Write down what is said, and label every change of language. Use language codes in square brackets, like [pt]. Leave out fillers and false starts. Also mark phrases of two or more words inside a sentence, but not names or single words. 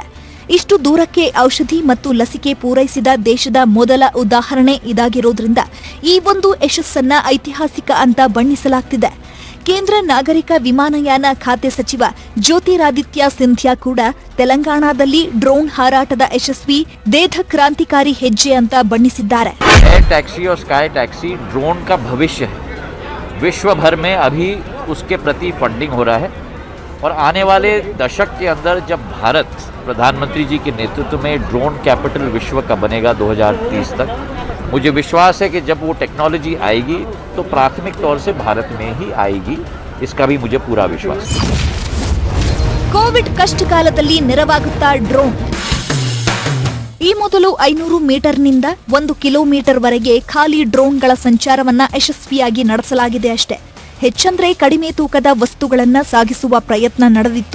[kn] ಇಷ್ಟು ದೂರಕ್ಕೆ ಔಷಧಿ ಮತ್ತು ಲಸಿಕೆ ಪೂರೈಸಿದ ದೇಶದ ಮೊದಲ ಉದಾಹರಣೆ ಇದಾಗಿರೋದ್ರಿಂದ ಈ ಒಂದು ಯಶಸ್ಸನ್ನ ಐತಿಹಾಸಿಕ ಅಂತ ಬಣ್ಣಿಸಲಾಗ್ತಿದೆ. ಕೇಂದ್ರ ನಾಗರಿಕ ವಿಮಾನಯಾನ ಖಾತೆ ಸಚಿವ ಜ್ಯೋತಿರಾದಿತ್ಯ ಸಿಂಧ್ಯಾ ಕೂಡ ತೆಲಂಗಾಣದಲ್ಲಿ ಡ್ರೋನ್ ಹಾರಾಟದ ಯಶಸ್ವಿ ದೇಧ ಕ್ರಾಂತಿಕಾರಿ ಹೆಜ್ಜೆ ಅಂತ ಬಣ್ಣಿಸಿದ್ದಾರೆ. [en] air taxi [hi] और [en] sky taxi [hi] ड्रोन का भविष्य है. विश्व भर में अभी उसके प्रति फंडिंग हो रहा है और आने वाले दशक के अंदर जब भारत प्रधानमंत्री जी के नेतृत्व में [en] drone capital [hi] विश्व का बनेगा 2030 तक, मुझे विश्वास है कि जब वो टेक्नोलॉजी आएगी तो प्राथमिक तौर से भारत में ही आएगी. इसका भी मुझे पूरा विश्वास है. [kn] ಕೋವಿಡ್ ಕಷ್ಟಕಾಲದಲ್ಲಿ ನೆರವಾಗುತ್ತಾ ಡ್ರೋನ್. ಈ ಮೊದಲು 500 ಮೀಟರ್ನಿಂದ 1 ಕಿಲೋಮೀಟರ್ ವರೆಗೆ ಖಾಲಿ ಡ್ರೋನ್ಗಳ ಸಂಚಾರವನ್ನ ಯಶಸ್ವಿಯಾಗಿ ನಡೆಸಲಾಗಿದೆ ಅಷ್ಟೇ. ಹೆಚ್ಚಂದ್ರೆ ಕಡಿಮೆ ತೂಕದ ವಸ್ತುಗಳನ್ನ ಸಾಗಿಸುವ ಪ್ರಯತ್ನ ನಡೆದಿತ್ತು.